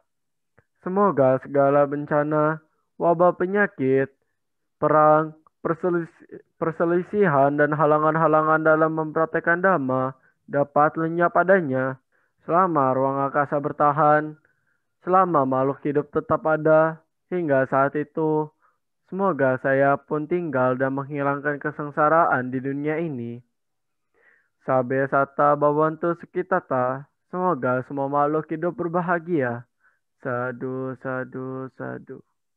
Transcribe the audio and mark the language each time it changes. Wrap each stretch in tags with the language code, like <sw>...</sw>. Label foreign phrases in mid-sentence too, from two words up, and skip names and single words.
<id>Semoga segala bencana, wabah penyakit, perang, perselisihan, dan halangan-halangan dalam mempraktekkan Dhamma dapat lenyap padanya. Selama ruang angkasa bertahan, selama makhluk hidup tetap ada, hingga saat itu, semoga saya pun tinggal dan menghilangkan kesengsaraan di dunia ini.</id> <pi>Sabe sata bawantu sukitata,</pi> <id>semoga semua makhluk hidup berbahagia.</id> <pi>Sadu, sadu, sadu.</pi>